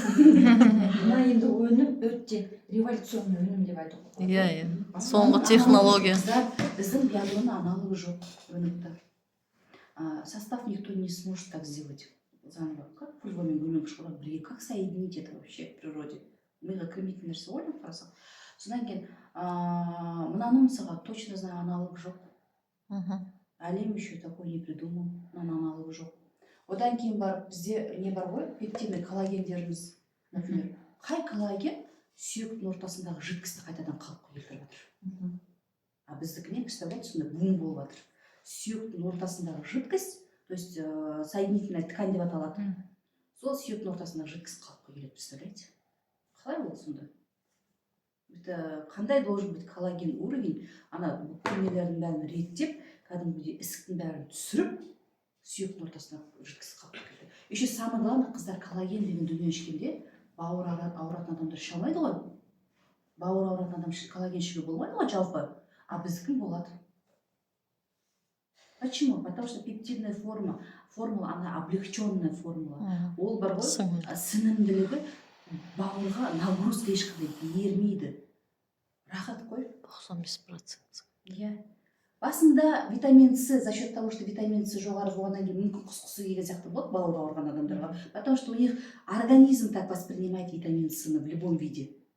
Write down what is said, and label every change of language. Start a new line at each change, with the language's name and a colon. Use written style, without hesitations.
Kazakh: Мына енді өнім өте революционный өнім деп айтуға болады. Иә. Соңғы технология. Біздің ядроның аналогы жоқ өнімді.
Russian: Состав никто не сможет так сделать заново. Как фульвамен гульмен кышкылар бірге, как соединить это вообще в природе?
Kazakh: Миға кірмейтін нәрсе ойлап қарасақ. Содан кейін мынаны мысалға
Russian: точно знаю
Kazakh: аналог жоқ. Әлем
Russian: еще такой не придумал,
Kazakh: мынаның аналогы жоқ. Одан кейін барып бізде не бар ғой, пептидный коллагендеріміз, например. Қай коллаген сүйектің ортасындағы жидкості қайтадан қалыпқа келтіріп жатыр. А біздікі не,
Russian: представляете,
Kazakh: сонда бум болып жатыр. Сүйектің ортасындағы жидкость,
Russian: то есть соединительная ткань
Kazakh: деп аталады. Сол сүйектің ортасындағы жидкость қалыпқа келеді,
Russian: представляете?
Kazakh: Қалай ол сонда? Это қандай
Russian: должен быть
Kazakh: коллаген уровень, ана бүкіл нелердің бәрін реттеп, кәдімгідей ісіктің бәрін түсіріп, сүйектің ортасына жидкость қалыпқа келді.
Russian: Еще самое главное,
Kazakh: қыздар коллаген деген дүние ішкенде бауыр ауыратын адамдар іше алмайды ғой. Бауыр ауыратын адам коллаген ішуге болмайды ғой жалпы, а біздікін болады.
Russian: Почему? Потому что пептидная формула, она облегченная формула.
Kazakh: Ол бар ғой, сіңімділігі бауырға нагрузка ешқандай бермейді. Рахат қой. 95%. Иә. Басында витамин С,
Russian: за счет того, что
Kazakh: витамин С жоғары болғаннан кейін мүмкін құсқысы келген сияқты болады бауыр ауырған адамдарға.
Russian: Потому что у них организм так воспринимает витамин С в любом виде.